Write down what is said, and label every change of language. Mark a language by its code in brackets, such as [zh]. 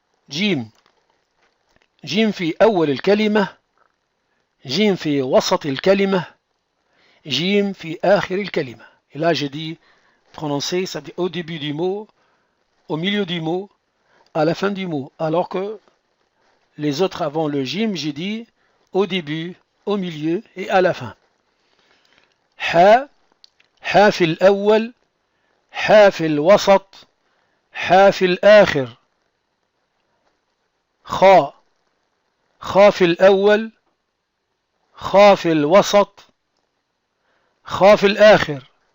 [ar] جيم جيم في أول الكلمة جيم في وسط الكلمة جيم في آخر الكلمة. [fr] Et là j'ai dit prononcer, ça dit au début du mot, au milieu du mot, à la fin du mot. Alors que les autres avant le jim, j'ai dit au début, au milieu et à la fin. [ar] Ha, ha في الأول, ha في الوسط, ha في الآخر. خا خا في الأول خا في الوسط خا في الآخر.